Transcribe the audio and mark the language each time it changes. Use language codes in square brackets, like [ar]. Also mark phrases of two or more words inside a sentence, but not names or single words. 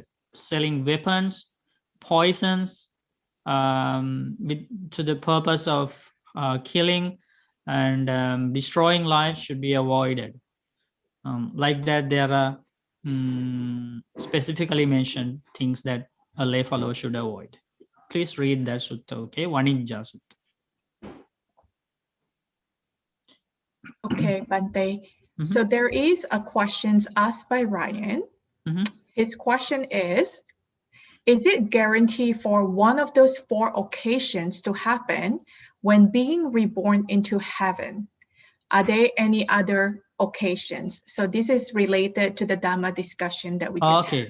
[en] Selling weapons, poisons, to the purpose of killing and destroying life should be avoided. Like that, there are specifically mentioned things that a lay follower should avoid. Please read that sutta, okay? Vanijja Sutta. Okay, Bhante. So there is a question asked by Ryan. His question is it guaranteed for one of those 4 occasions to happen when being reborn into heaven? Are there any other occasions? So this is related to the Dhamma discussion that we just had.